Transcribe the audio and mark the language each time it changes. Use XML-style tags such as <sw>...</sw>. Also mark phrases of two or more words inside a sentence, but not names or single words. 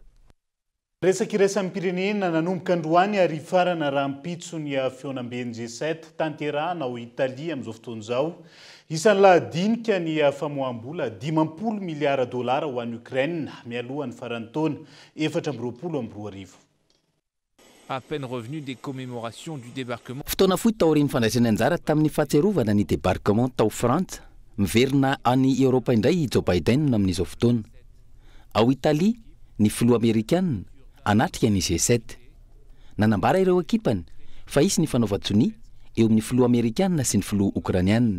<mg>Resaka iraisam pirenena nanomboka androany ary farana rahampitso ny feonamben'ny G7 tanterahana ao Italia amin'izao fotoana izao. Isan'ny lahadinika ny famoaham-bola 50 miliara dolara ho an'ny Ukraine mialohan'ny faran'ny taona 2024.</mg> <fr>À peine revenu des commémorations du débarquement.</fr> <mg>Fotoana fohy taorian'ny fandraisana anjara tamin'ny fahatsiarovana ny débarquement tao Frantsa, miverina any Eoropa indray Joe Biden amin'izao fotoana. Ao Italia, ny filoha Amerikana anatrika ny G7. Nanambara ireo ekipany fa isy ny fanaovan-tsony eo amin'ny filoha Amerikana sy ny filoha Ukrainiana.</mg>